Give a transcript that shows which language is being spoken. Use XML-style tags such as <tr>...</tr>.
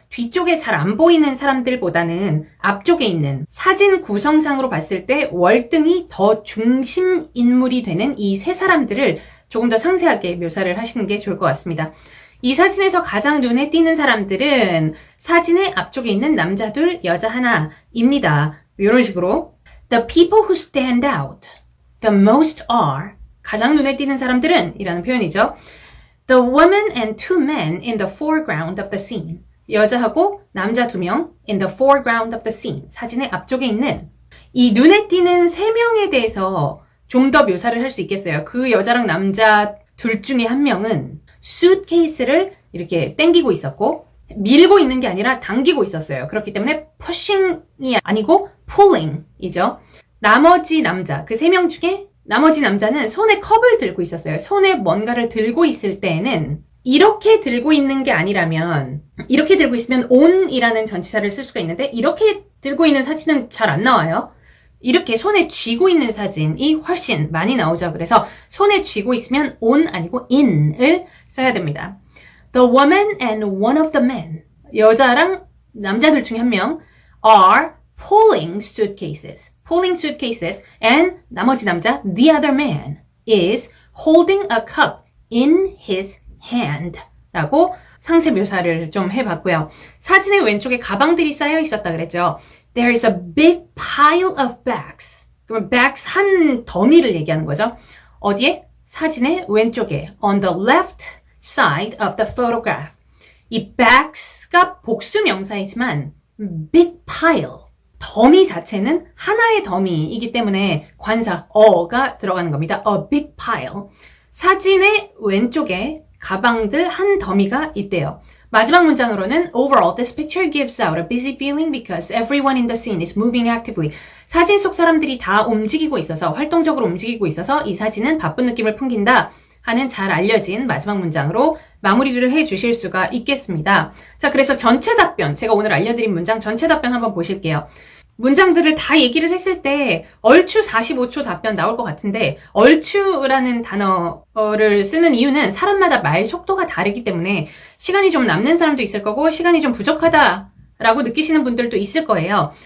<ko>뒤쪽에 잘 안 보이는 사람들보다는 앞쪽에 있는 사진 구성상으로 봤을 때 월등히 더 중심 인물이 되는 이 세 사람들을 조금 더 상세하게 묘사를 하시는 게 좋을 것 같습니다. 이 사진에서 가장 눈에 띄는 사람들은 사진의 앞쪽에 있는 남자 2, 여자 1입니다. 이런 식으로</ko> <en>The people who stand out the most are</en> <ko>가장 눈에 띄는 사람들은 이라는 표현이죠.</ko> <en>The woman and 2 men in the foreground of the scene.</en> <ko>여자하고 남자 2명</ko> <en>in the foreground of the scene.</en> <ko>사진의 앞쪽에 있는 이 눈에 띄는 3명에 대해서 좀 더 묘사를 할 수 있겠어요. 그 여자랑 남자 둘 중에 1명은 수트케이스를 이렇게 당기고 있었고 밀고 있는 게 아니라 당기고 있었어요. 그렇기 때문에 pushing이 아니고 pulling이죠. 나머지 남자, 그 3명 중에 나머지 남자는 손에 컵을 들고 있었어요. 손에 뭔가를 들고 있을 때에는 이렇게 들고 있는 게 아니라면 이렇게 들고 있으면 on이라는 전치사를 쓸 수가 있는데 이렇게 들고 있는 사진은 잘 안 나와요. 이렇게 손에 쥐고 있는 사진이 훨씬 많이 나오죠. 그래서 손에 쥐고 있으면 on 아니고 in을 써야 됩니다.</ko> <en>The woman and one of the men.</en> <ko>여자랑 남자들 중에 1명</ko> <en>are pulling suitcases. Pulling suitcases. And</en> <ko>나머지 남자,</ko> <en>the other man, is holding a cup in his hand.</en> <ko>라고 상세 묘사를 좀 해봤고요. 사진의 왼쪽에 가방들이 쌓여 있었다 그랬죠.</ko> <en>There is a big pile of bags.</en> <ko>그러면 bags 한 더미를 얘기하는 거죠. 어디에? 사진의 왼쪽에.</ko> <en>On the left side of the photograph.</en> <ko>이 bags가 복수 명사이지만</ko> <en>big pile.</en> <ko>더미 자체는 하나의 더미이기 때문에 관사 어가 들어가는 겁니다.</ko> <en>A big pile.</en> <ko>사진의 왼쪽에 가방들 한 더미가 있대요. 마지막 문장으로는</ko> <en>Overall, this picture gives out a busy feeling because everyone in the scene is moving actively.</en> <ko>사진 속 사람들이 다 움직이고 있어서, 활동적으로 움직이고 있어서 이 사진은 바쁜 느낌을 풍긴다 하는 잘 알려진 마지막 문장으로 마무리를 해 주실 수가 있겠습니다. 자, 그래서 전체 답변, 제가 오늘 알려드린 문장 전체 답변 한번 보실게요. 문장들을 다 얘기를 했을 때 얼추 45초 답변 나올 것 같은데 얼추라는 단어를 쓰는 이유는 사람마다 말 속도가 다르기 때문에 시간이 좀 남는 사람도 있을 거고 시간이 좀 부족하다라고 느끼시는 분들도 있을 거예요.</ko>